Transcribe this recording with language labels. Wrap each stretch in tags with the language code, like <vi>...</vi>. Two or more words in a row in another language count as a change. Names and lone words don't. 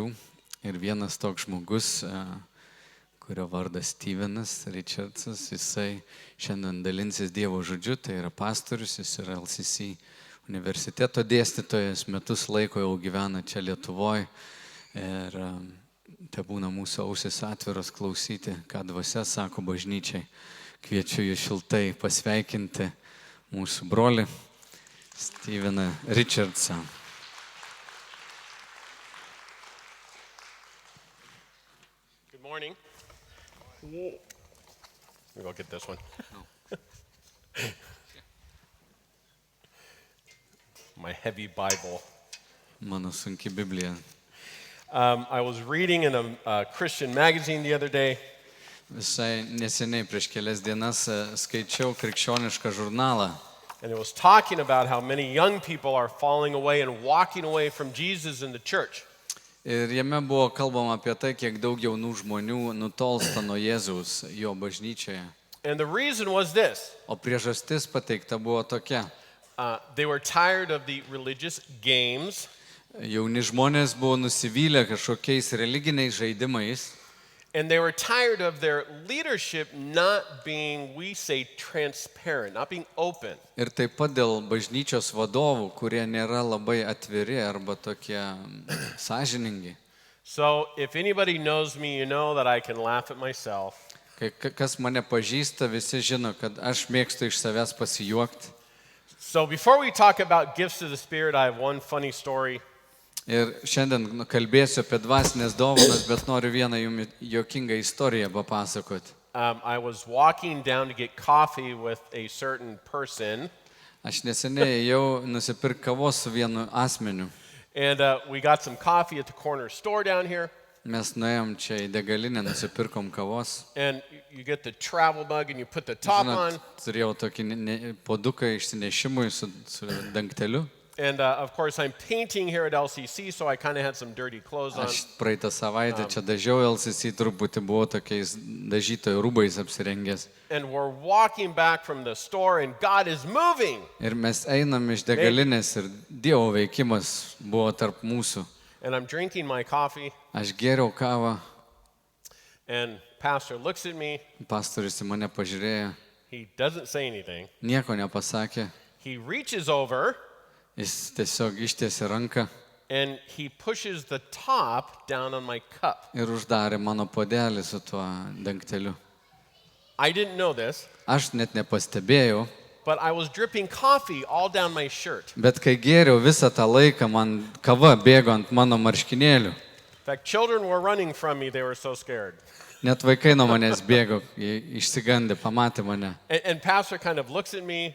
<lt>Ir vienas toks žmogus, kurio vardas Stevenas Richardsas, jisai šiandien dalinsis Dievo žodžiu, tai yra pastorius, jis yra LCC universiteto dėstytojas, metus laiko jau gyvena čia Lietuvoje. Ir te būna mūsų ausis atviros klausyti, ką dvasia sako bažnyčiai. Kviečiu jį šiltai pasveikinti mūsų brolį Steveną Richardsą.</lt> <en>Good morning. Let me go get this one. My heavy Bible.</en> <lt>Mano sunki Biblija.</lt> <en>I was reading in a Christian magazine the other day.</en> <lt>Visai neseniai prieš kelias dienas skaičiau krikščionišką žurnalą.</lt> <en>And it was talking about how many young people are falling away and walking away from Jesus in the church.</en> <lt>Ir jame buvo kalbama apie tai, kiek daug jaunų žmonių nutolsta nuo Jėzaus jo bažnyčioje.</lt> <en>And the reason was this.</en> <lt>O priežastis pateikta buvo tokia.</lt> <en>They were tired of the religious games.</en> <lt>Jauni žmonės buvo nusivylę kažkokiais religiniais žaidimais.</lt> <en>And they were tired of their leadership not being, we say, transparent, not being open.</en> <lt>Ir taip pat dėl bažnyčios vadovų, kurie nėra labai atviri arba tokie sąžiningi.</lt> <en>So if anybody knows me, you know that I can laugh at myself.</en> <lt>Kas mane pažįsta, visi žino, kad aš mėgstu iš savęs pasijuokti.</lt> <en>So before we talk about gifts of the Spirit, I have one funny story.</en> <lt>Ir šiandien kalbėsiu apie dvasinės dovanas, bet noriu vieną jums juokingą istoriją papasakoti.</lt> <en>I was walking down to get coffee with a certain person.</en> <lt>Aš neseniai ėjau nusipirkti kavos su vienu asmeniu.</lt> <en>And we got some coffee at the corner store down here.</en> <lt>Mes nuėjom čia į degalinę, nusipirkom kavos.</lt> <en>And you get the travel mug and you put the top on.</en> <lt>Turėjau tokį puoduką išsinešimui su dangteliu.</lt> <en>And of course I'm painting here at LCC, so I kind of had some dirty clothes on.</en> <lt>Aš praeitą savaitę čia dažiau LCC, truputį buvau tokiais dažytojų rūbais apsirengęs.</lt> <en>And we're walking back from the store and God is moving.</en> <lt>Ir mes einam iš degalinės ir Dievo veikimas buvo tarp mūsų.</lt> <en>And I'm drinking my coffee.</en> <lt>Aš gėriau kavą.</lt> <en>And pastor looks at me.</en> <lt>Pastorius į mane pažiūrėjo.</lt> <en>He doesn't say anything.</en> <lt>Nieko nepasakė.</lt> <en>He reaches over.</en> <lt>Jis tiesiog ištiesė ranką.</lt> <en>And he pushes the top down on my cup.</en> <lt>Ir uždarė mano puodelį su tuo dangteliu.</lt> <en>I didn't know this.</en> <lt>Aš net nepastebėjau.</lt> <en>But I was dripping coffee all down my shirt.</en> <lt>Bet kai gėriau visą tą laiką, man kava bėgo ant mano marškinėlių.</lt> <en>In fact, children were running from me. They were so scared.</en> <lt>Net vaikai nuo manęs bėgo, išsigandė, pamatė mane.</lt> <en>And pastor kind of looks at me.</en>